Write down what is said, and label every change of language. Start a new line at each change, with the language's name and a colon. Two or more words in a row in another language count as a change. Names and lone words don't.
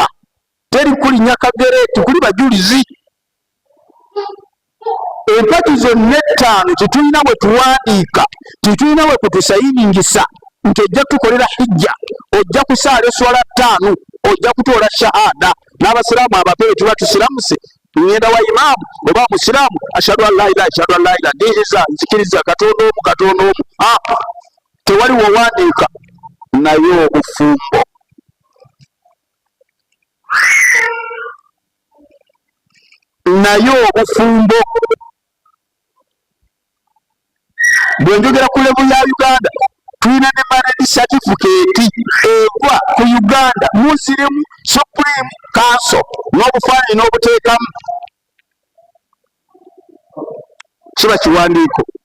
Ganda: Teri kulinnya kagere, tikuli bajulizi. Empagi zonna 5 titulina bwe tuwandiika, titulina bwe kutusayiningisa nti ojja kutukolera hijja, ojja kusaala eswala 5, ojja kutoola shahada. N'abasiraamu abapeewe tuba tusiramuse ngenda wa imaamu oba musiraamu
Arabic: أشهد أن لا إله أشهد أن لا إله
Ganda: ndiriza nzikiriza Katonda omu Katonda omu. Tewali wowandiika naye obufumbo. naye obufumbo bwe njogera ku level ya Uganda tulina ne
English: marriage certificate
Ganda: egwa ku Uganda Muslim Supreme Council n'obufaananyi n'obuteekamu kiba kiwandiiko.